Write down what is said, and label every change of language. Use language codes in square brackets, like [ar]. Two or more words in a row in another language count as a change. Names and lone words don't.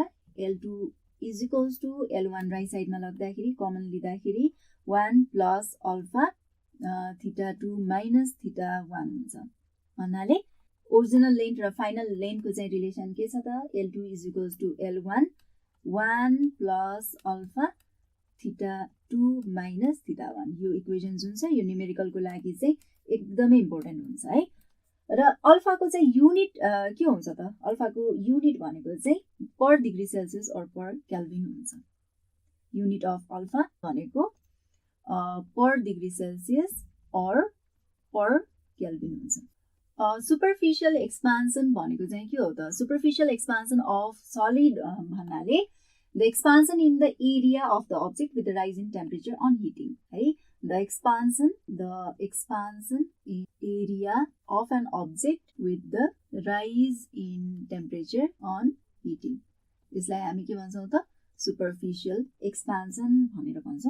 [en] L2 is equals to L1 right side [ne] लग्दाखेरि कमन लिँदाखेरि [en] 1 plus alpha theta 2 minus theta 1 [ne] हुन्छ भन्नाले [en] original length र final length [ne] चाहिँ रिलेसन के छ त [en] L2 is equals to L1 1 plus alpha theta 2 minus theta 1. [ne] यो इक्वेसन जुन छ यो न्युमेरिकलको लागि चाहिँ एकदमै इम्पोर्टेन्ट हुन्छ है। र अल्फाको चाहिँ युनिट के हुन्छ त अल्फाको युनिट भनेको चाहिँ [en] per degree Celsius [ne] और [en] per Kelvin [ne] हुन्छ। [en] unit of alpha भनेको per degree Celsius और per Kelvin हुन्छ। superficial expansion [ne] भनेको चाहिँ के हो त [en] superficial expansion of solid भन्नाले the expansion in the area of the object with the rise in temperature on heating है। the expansion in area of an object with the rise in temperature on heating [ne] यसलाई हामी के भन्छौँ त [en] superficial expansion [ne] भनेर भन्छौँ।